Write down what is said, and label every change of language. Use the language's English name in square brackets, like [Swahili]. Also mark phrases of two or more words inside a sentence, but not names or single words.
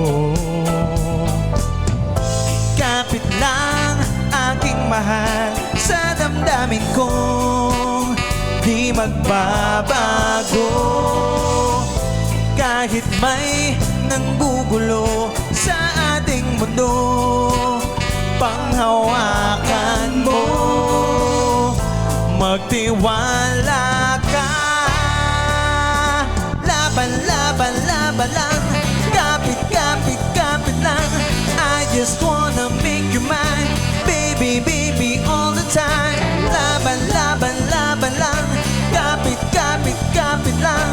[Filipino] Kapit lang aking mahal sa damdamin ko, di magbabago. Kahit may nanggugulo sa ating mundo, panghawakan mo, magtiwala ka. Laban, laban, laban lang, kapit, kapit, kapit lang. [English] I just wanna make you mine, baby, baby, all the time. [Filipino] Laban, laban, laban lang, kapit, kapit, kapit lang.